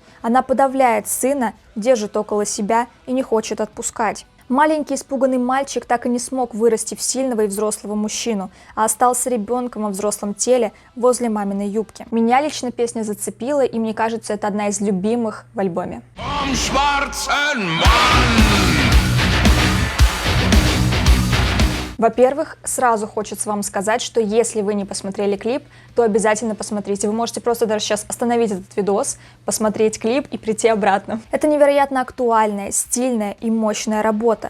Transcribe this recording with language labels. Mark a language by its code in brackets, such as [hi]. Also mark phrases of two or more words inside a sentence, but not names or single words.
[ru] Она подавляет сына, держит около себя и не хочет отпускать. Маленький испуганный мальчик так и не смог вырасти в сильного и взрослого мужчину, а остался ребенком во взрослом теле возле маминой юбки. Меня лично песня зацепила, и мне кажется, это одна из любимых в альбоме. [de] Vom schwarzen Mann. [ru] Во-первых, сразу хочется вам сказать, что если вы не посмотрели клип, то обязательно посмотрите. Вы можете просто даже сейчас остановить этот видос, посмотреть клип и прийти обратно. Это невероятно актуальная, стильная и мощная работа.